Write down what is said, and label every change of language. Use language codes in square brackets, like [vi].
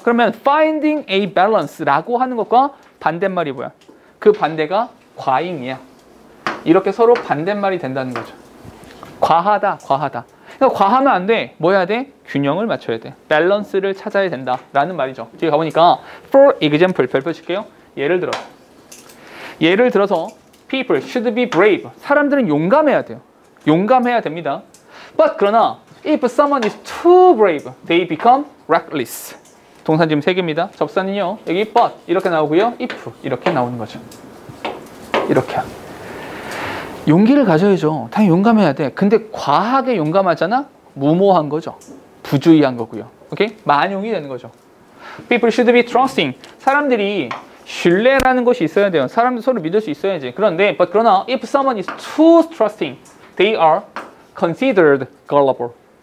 [ko] 그러면 finding a balance라고 하는 것과 반대말이 뭐야? 그 반대가 과잉이야. 이렇게 서로 반대말이 된다는 거죠. 과하다. 그러니까 과하면 안 돼. 뭐 해야 돼? 균형을 맞춰야 돼. 밸런스를 찾아야 된다라는 말이죠. 뒤에 가보니까 [en] for example [ko] 별표 칠게요. 예를 들어서 [en] people should be brave. [ko] 사람들은 용감해야 돼요. 용감해야 됩니다. [en] But [ko] 그러나 [en] if someone is too brave, they become reckless. [ko] 동사 지금 3개입니다. 접사는요. 여기 but 이렇게 나오고요. if 이렇게 나오는 거죠. 이렇게. 용기를 가져야죠. 당연히 용감해야 돼. 근데 과하게 용감하잖아? 무모한 거죠. 부주의한 거고요. 오케이? 만용이 되는 거죠. [en] People should be trusting. [ko] 사람들이 신뢰라는 것이 있어야 돼요. 사람들 서로 믿을 수 있어야지. 그런데 그러나 [en] if someone is too trusting, they are considered gullible.